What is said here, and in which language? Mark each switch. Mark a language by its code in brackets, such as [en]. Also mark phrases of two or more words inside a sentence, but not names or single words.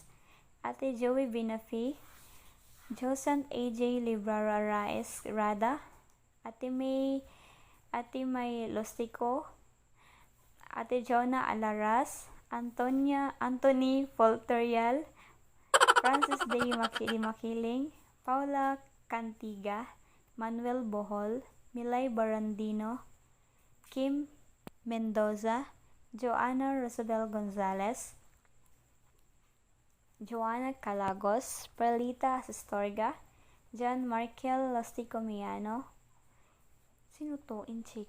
[tl] Ate Joey Binafi, Josan AJ Librara Raes Rada, Ate May Lostico, Ate Jonah Alaras, Anthony Polterial, Francis Day Makiling, Paula Cantiga, Manuel Bohol, Milay Barandino, Kim Mendoza, Joanna Rosabel Gonzalez, Joanna Calagos, Perlita Asestorga, John Markel Lostico Miano, sino to? Inchik.